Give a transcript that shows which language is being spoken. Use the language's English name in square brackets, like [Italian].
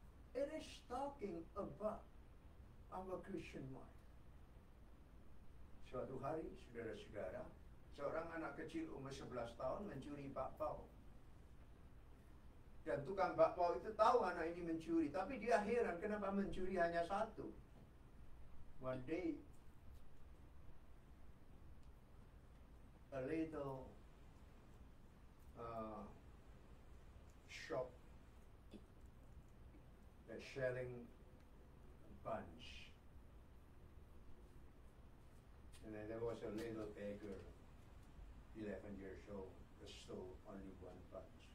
[English] It is talking about our Christian life. [Indonesian] Suatu hari, saudara-saudara, seorang anak kecil umur 11 tahun mencuri bakpao. Dan tukang bakpao itu tahu anak ini mencuri, tapi dia heran kenapa mencuri hanya satu. [English] One day, a little shop that's selling buns, and then there was a little beggar, 11 years old, that stole only one bun.